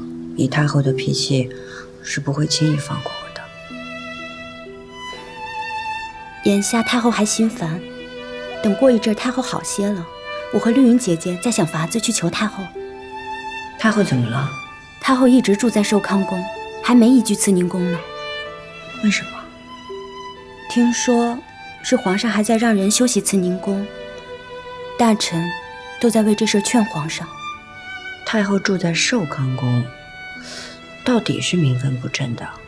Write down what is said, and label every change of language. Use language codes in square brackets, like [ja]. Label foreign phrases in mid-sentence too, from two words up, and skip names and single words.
[zh] 以太后的脾氣，是不會輕易放過我的。眼下太后還心煩，等過一陣太後好些了，我和綠雲姐姐再想法子去求太後。太后怎麼了？太后一直住在壽康宮，還沒移居慈寧宮呢。為什麼？聽說是皇上還在讓人修習慈寧宮，大臣都在為這事勸皇上。太后住在壽康宮，到底是名分不正的。